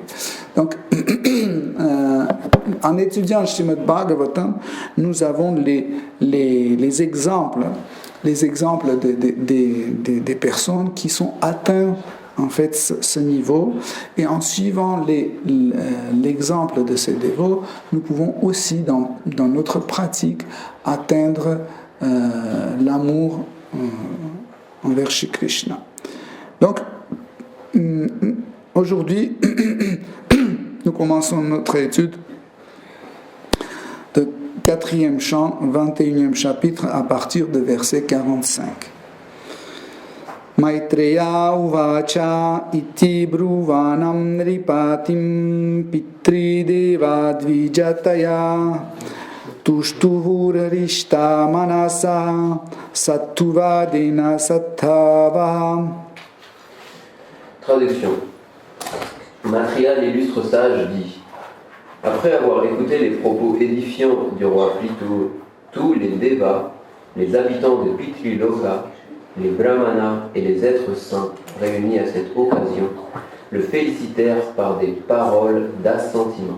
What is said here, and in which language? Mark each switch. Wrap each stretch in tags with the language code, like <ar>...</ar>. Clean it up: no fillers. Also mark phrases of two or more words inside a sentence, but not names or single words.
<fr>Donc, en étudiant le Srimad Bhagavatam, nous avons les exemples des personnes qui sont atteintes en fait ce niveau, et en suivant l'exemple de ces dévots, nous pouvons aussi dans notre pratique atteindre l'amour envers Shri Krishna. Donc aujourd'hui nous commençons notre étude de 4e chant, 21e chapitre à partir de verset 45.</fr> <sa>Maitreya uvacha iti bruvanam nripatim pitri deva dvijataya tuštuvurarishta manasa sattuvadena sattava.</sa> <fr>Traduction. Maitreya, l'illustre sage, dit: après avoir écouté les propos édifiants du roi Prithu, tous les devas, les habitants de Pitri Loka, les brahmanas et les êtres saints réunis à cette occasion le félicitèrent par des paroles d'assentiment.</fr>